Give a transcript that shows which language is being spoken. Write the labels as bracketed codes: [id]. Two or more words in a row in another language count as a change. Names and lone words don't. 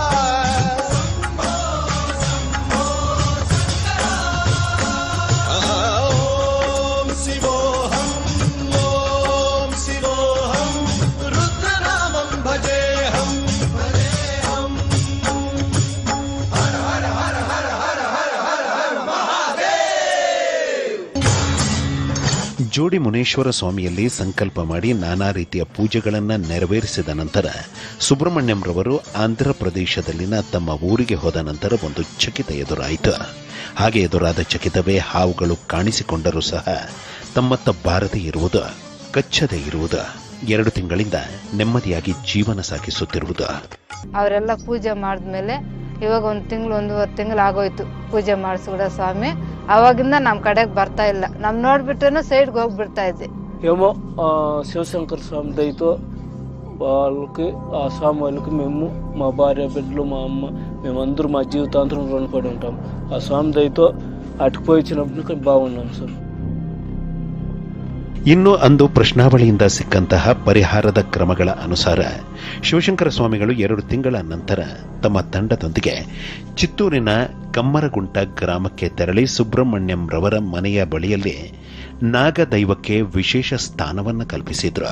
[sa] ओम शिवोहम रुद्रनामं भजेहम हर हर हर हर हर हर हर हर महादेव. [kn] ಜೋಡಿ ಮುನೇಶ್ವರ ಸ್ವಾಮಿಯಲ್ಲಿ ಸಂಕಲ್ಪ ಮಾಡಿ ನಾನಾ ರೀತಿಯ ಪೂಜೆಗಳನ್ನು ನೆರವೇರಿಸಿದ ನಂತರ ಸುಬ್ರಹ್ಮಣ್ಯಂರವರು ಆಂಧ್ರ ಪ್ರದೇಶದಲ್ಲಿನ ತಮ್ಮ ಊರಿಗೆ ಹೋದ ನಂತರ ಒಂದು ಚಕಿತ ಎದುರಾಯಿತು. ಹಾಗೆ ಎದುರಾದ ಚಕಿತವೇ ಹಾವುಗಳು ಕಾಣಿಸಿಕೊಂಡರೂ ಸಹ ತಮ್ಮತ್ತ ಬಾರದೆ ಇರುವುದು, ಕಚ್ಚದೆ ಇರುವುದು, 2 ತಿಂಗಳಿಂದ ನೆಮ್ಮದಿಯಾಗಿ ಜೀವನ ಸಾಗಿಸುತ್ತಿರುವುದು. ಅವರೆಲ್ಲ ಪೂಜೆ ಮಾಡಿದ್ಮೇಲೆ ಇವಾಗ 1 ತಿಂಗಳು 1.5 ತಿಂಗಳು ಆಗೋಯ್ತು ಪೂಜೆ ಮಾಡಿಸ್ಬಿಡ ಸ್ವಾಮಿ. ಅವಾಗಿಂದ ನಮ್ಮ ಕಡೆಗೆ ಬರ್ತಾ ಇಲ್ಲ. ನಮ್ ನೋಡ್ಬಿಟ್ರೇನು సైడ్కి ಹೋಗ್ಬಿಡ್ತಾ ಇದ್ದಿ. [te] ఏమో శివశంకర స్వామి దయతో వాళ్ళకి ఆ స్వామి వాళ్ళకి మేము మా భార్య బిడ్డలు మా అమ్మ మేమందరూ మా జీవితాంతరం రుణపడి ఉంటాం. ఆ స్వామి దయతో అటుపోయించినప్పుడు బాగున్నాం సార్. [kn] ಇನ್ನು ಅಂದು ಪ್ರಶ್ನಾವಳಿಯಿಂದ ಸಿಕ್ಕಂತಹ ಪರಿಹಾರದ ಕ್ರಮಗಳ ಅನುಸಾರ ಶಿವಶಂಕರ ಸ್ವಾಮಿಗಳು 2 ತಿಂಗಳ ನಂತರ ತಮ್ಮ ತಂಡದೊಂದಿಗೆ ಚಿತ್ತೂರಿನ ಕಮ್ಮರಗುಂಟ ಗ್ರಾಮಕ್ಕೆ ತೆರಳಿ ಸುಬ್ರಹ್ಮಣ್ಯಂರವರ ಮನೆಯ ಬಳಿಯಲ್ಲಿ ನಾಗದೈವಕ್ಕೆ ವಿಶೇಷ ಸ್ಥಾನವನ್ನು ಕಲ್ಪಿಸಿದ್ರು.